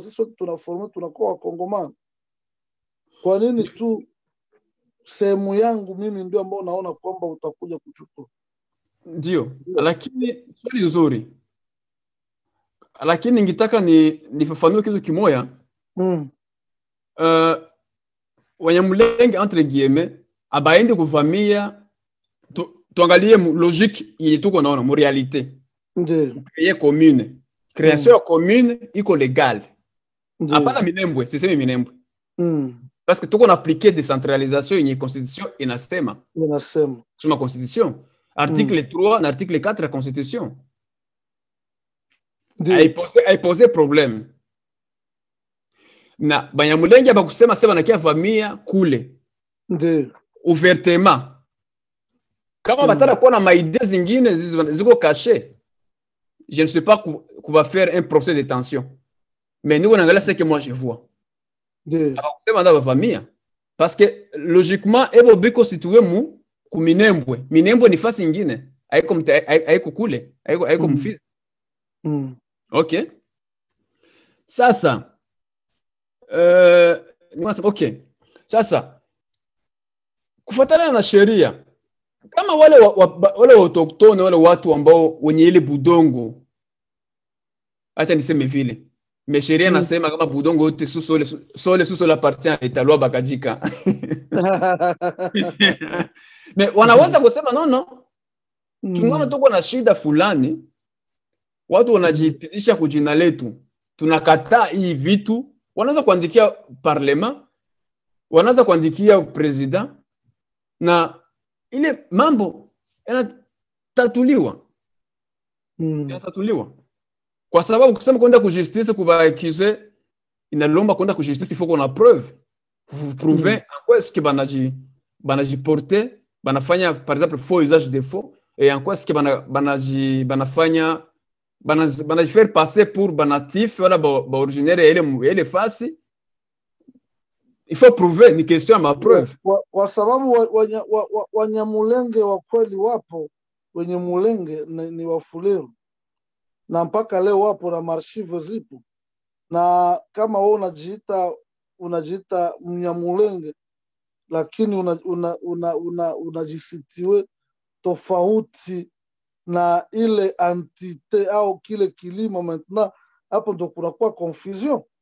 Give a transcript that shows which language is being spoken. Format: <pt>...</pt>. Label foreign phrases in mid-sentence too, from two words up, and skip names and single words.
<sw>Sisi wote tunaforma tunakuwa Wakongomani. Kwa nini tu sehemu yangu mimi ndio ambao naona kwamba utakuja kuchukua? Ndio, lakini swali nzuri. Lakini ningetaka nifafanue kitu kimoja. Wanyamulenge</sw> <fr>entre guillemets</fr> <sw>abaende kuvamia, tuangalie logique yenye tuko naona mu realite. Ndio.</sw> <fr>Créer commune.</fr> <sw>Création ya commune iko legal. Hapana Minembwe, sisemi Minembwe.</sw> <fr>Parce que</fr> <sw>tuko na</sw> <fr>appliquer décentralisation</fr> <sw>yenye constitution inasema. Soma constitution. Article 3 na article 4 ya constitution. Haipose problème. Na Banyamulenge bakusema sema nakia vamia kule. Ndio.</sw> <fr>Ouvertement.</fr> <sw>Kama batara kuwa na maide zingine ziko</sw> <fr>caché, je ne sais pas qu'on va faire un procès de détention. Mais nous on a ce que moi je vois.</fr> <sw>Ndio. Bakusema nda vamia.</sw> <fr>Parce que logiquement</fr> <sw>ebo biko situé mu ku Minembwe. Minembwe ni fasi nyingine. Haiko kule, haiko Mfizi. Okay. Sasa okay. Sasa kufuatana na sheria, kama wale autochtone, wale watu ambao wenye ile budongo, acha niseme vile, mais sheria nasema kama budongo yote suso</sw> <fr>la partie à l'État, loi Bakajika.</fr> <sw>Mais wanaweza kusema no, tunaona tuko na shida fulani, watu wanajipitisha kujina letu, tunakataa hii vitu. Wanaweza kuandikia parlement, wanaweza kuandikia president, na ile mambo yanatatuliwa. Yanatatuliwa. Kwa sababu kusema kwenda ku justice kuba accuser, inalomba kwenda ku justice,</sw> <fr>il faut qu'on a preuve. Vous prouvez en quoi est-ce que banaji porter, banafanya par exemple faux usage de faux, et en quoi est-ce que</fr> <sw>banafanya banaji</sw> <fr>faire passer pour banatif wala ba originaire</fr> <sw>ile fasi.</sw> <fr>Il faut prouver, ni question ya ma preuve.</fr> <sw>Kwa sababu Wanyamulenge wa kweli wapo, wenye Mulenge ni Wafuliru, na mpaka leo wapo na marshive zipo. Na kama wewe unajiita Mnyamulenge, lakini unajisitiwe tofauti na ile entité au kile kilimo, maintenant hapo ndo kunakuwa confusion.</sw>